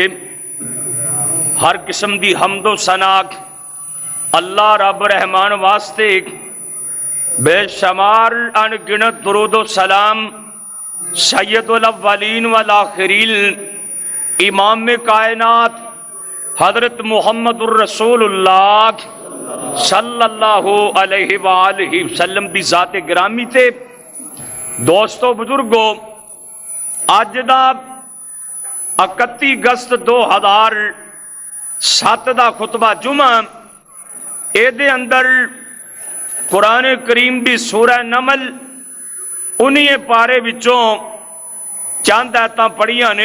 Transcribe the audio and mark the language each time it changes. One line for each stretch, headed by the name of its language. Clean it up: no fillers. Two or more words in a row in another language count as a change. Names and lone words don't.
Punjabi: ہر قسم دی حمد و ثنا اللہ رب رحمان واسطے بے شمار ان گنت درود و سلام
Arabic: سيد الأولين والآخرين
Punjabi: امام کائنات حضرت
Arabic: محمد رسول الله صلى الله عليه وآله وسلم
Punjabi: دی ذات گرامی تے دوستو بزرگو اج دا 31 اگست 2007 دا خطبہ جمعہ ایدے اندر قرآن کریم دی سورہ نمل انہیں پارے وچوں چند آیتاں پڑھیاں نے.